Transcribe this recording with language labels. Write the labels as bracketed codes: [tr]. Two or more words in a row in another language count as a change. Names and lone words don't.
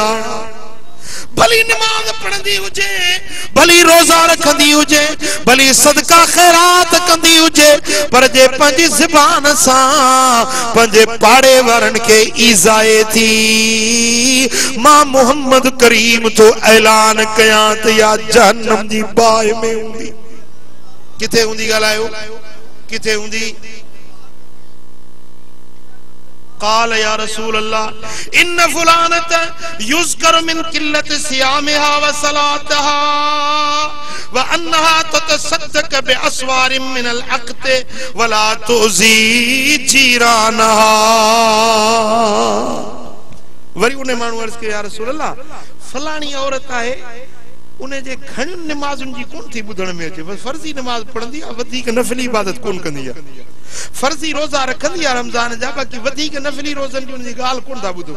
[sd] भली नमाज पढ़ंदी हुजे, भली रोज़ा रखंदी हुजे, भली सदका खैरात कंदी हुजे, पर जे पंहिंजी ज़बान सां पंहिंजे पाड़े वारनि खे ईज़ाए थी, मां मोहम्मद करीम तो ऐलान कयां त या जहन्नम जी बाह में हूंदी। किथे हूंदी? ॻाल्हायो किथे हूंदी? [ar] قال يا رسول الله ان فلانة يذكر من قلة صيامها وصلاتها وانها تتصدق باسوار من العقد ولا تؤذي جيرانها। [sd] वरी उन माण्हू अर्ज़ कयो [ar] يا رسول الله [sd] फलाणी औरत आहे, उन जे घणियुनि नमाज़ुनि जी कोन थी ॿुधण में अचे, बस फर्ज़ी नमाज पढ़ंदी आहे, वधीक नफ़िली इबादत कोन कंदी आहे। फर्जी रोजा रखंदी आहे रमज़ान जा, बाक़ी वधीक नफ़िली रोज़नि जी उनजी ॻाल्हि कोन था ॿुधो।